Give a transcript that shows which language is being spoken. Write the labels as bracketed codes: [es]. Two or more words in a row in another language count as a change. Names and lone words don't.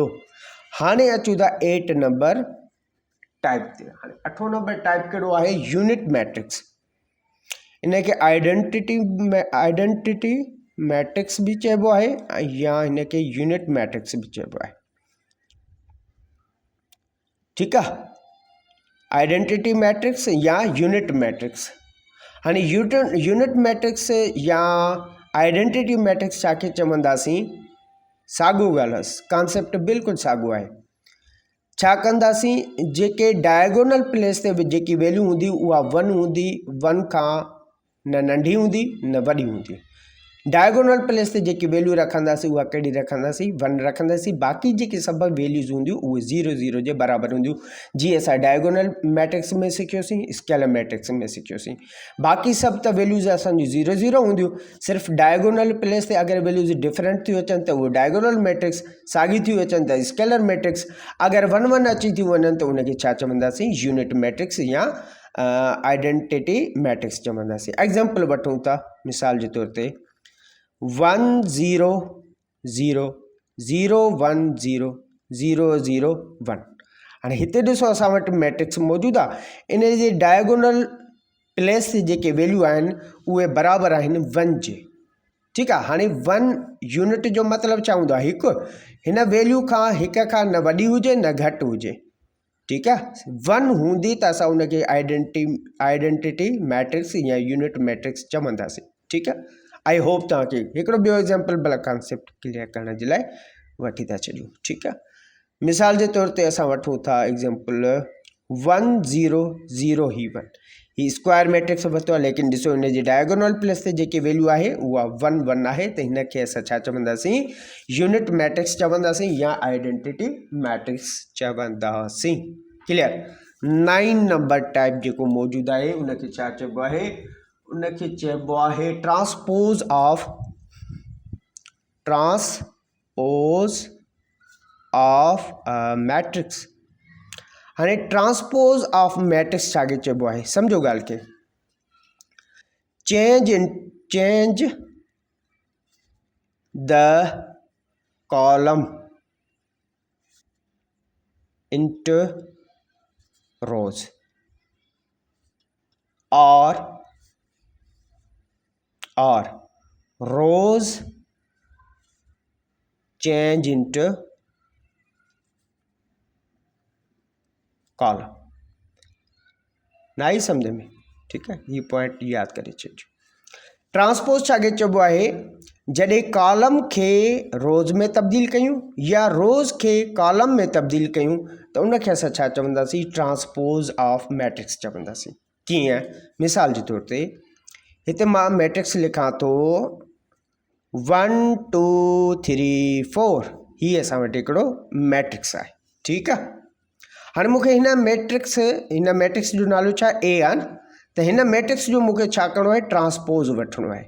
[sd] हाणे अचूं था 8 नंबर टाइप ते। हाणे 8 नंबर टाइप कहिड़ो आहे, [en] unit matrix. [sd] इनखे [en] identity matrix [sd] बि चइबो आहे या हिनखे [en] unit matrix [sd] बि चइबो आहे। ठीकु आहे, [en] identity matrix या unit matrix. [sd] हाणे [en] unit matrix [sd] या [en] identity matrix [sd] छाखे चवंदासीं, साॻियो ॻाल्हि, कॉन्सेप्ट बिल्कुलु साॻियो आहे। छा कंदासीं, जेके [en] diagonal place [sd] ते जेकी वैल्यू हूंदी उहा 1 हूंदी, 1 खां न नंढी हूंदी न वॾी हूंदी। [en] diagonal place [sd] ते जेकी वैल्यू रखंदासीं उहा कहिड़ी रखंदासीं, 1 रखंदासीं। बाक़ी जेके सभु वैल्यूज़ हूंदियूं उहे 0 0 जे बराबरि हूंदियूं। जीअं असां [en] diagonal matrix [sd] में सिखियोसीं, [en] scalar matrix [sd] में सिखियोसीं। बाक़ी सभु त वैल्यूज़ असांजियूं 0 0 हूंदियूं। सिर्फ़ु [en] diagonal place [sd] ते अगरि [en] values different [sd] थियूं अचनि त उहे [en] diagonal matrix, [sd] साॻी थियूं अचनि त [en] scalar matrix. [sd] अगरि 1 1 अची थियूं वञनि त उनखे छा चवंदासीं, [en] unit matrix या identity matrix चवंदासीं। [sd] एग्ज़ाम्पल वठूं था, मिसाल जे तौर ते 1 0 0 0 1 0 0 0 1। हाणे हिते ॾिसो असां वटि मैट्रिक्स मौजूदु आहे, इन जे [en] diagonal place [sd] ते जेके वैल्यू आहिनि उहे बराबरि आहिनि 1 जे। ठीकु आहे। हाणे 1 यूनिट जो मतिलबु छा हूंदो आहे, हिकु। हिन वैल्यू खां हिक खां न वॾी हुजे न घटि हुजे। ठीकु आहे। 1 हूंदी त असां उनखे [en] identity matrix [sd] या [en] unit matrix [sd] चवंदासीं। ठीकु आहे। [en] I hope [sd] तव्हांखे हिकिड़ो ॿियो एग्ज़ाम्पल भला [en] concept clear [sd] करण जे लाइ वठी था छॾियूं। ठीकु आहे। मिसाल जे तौर ते असां वठूं था एग्ज़ाम्पल 1 0 0 ही 1। ही [en] square matrix [sd] वरितो आहे, लेकिन ॾिसो हिन जे [en] diagonal place [sd] ते जेकी वैल्यू आहे उहा 1 1 आहे, त हिनखे असां छा चवंदासीं, [en] unit matrix [sd] चवंदासीं या [en] identity matrix [sd] चवंदासीं। क्लियर। 9 नंबर टाइप जेको मौजूदु आहे उनखे छा चइबो आहे, उनखे चइबो आहे [en] transpose of matrix. [sd] हाणे [en] transpose of matrix [sd] छाखे चइबो आहे, सम्झो ॻाल्हि खे। [en] change the column into rows or rows change into column। [hi] ना ही समझ में, ठीक है, ये पॉइंट याद [sd] करे छॾिजो। ट्रांसपोज छाखे चइबो आहे, जॾहिं कॉलम खे रोज़ में तब्दील कयूं या रोज़ खे कॉलम में तब्दील कयूं त उनखे असां छा चवंदासीं, [en] transpose of matrix चवंदासीं। [sd] कीअं, मिसाल जे तौर ते हिते मां मैट्रिक्स लिखां थो 1 2 3 4। हीअ असां वटि हिकिड़ो मैट्रिक्स आहे। ठीकु आहे। हाणे मूंखे हिन मैट्रिक्स जो नालो छा ए आहे, त हिन मैट्रिक्स जो मूंखे छा करिणो आहे, ट्रांसपोज वठिणो आहे।